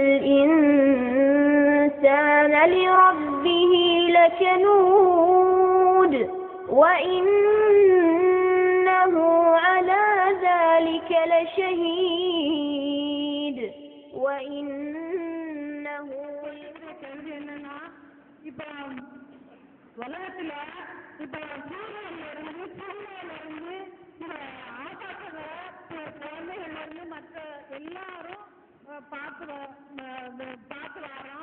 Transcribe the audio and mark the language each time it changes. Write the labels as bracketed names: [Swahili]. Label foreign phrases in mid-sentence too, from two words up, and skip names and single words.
[Arabic] الإنسان لربه لكنود وإنه على ذلك لشهيد وإنه [Tamil] உலகத்துல இப்ப சூரியன்ல இருந்து ஆகாசத்துல குழந்தைகள்ல இருந்து மற்ற எல்லாரும் பார்த்து வரோம்.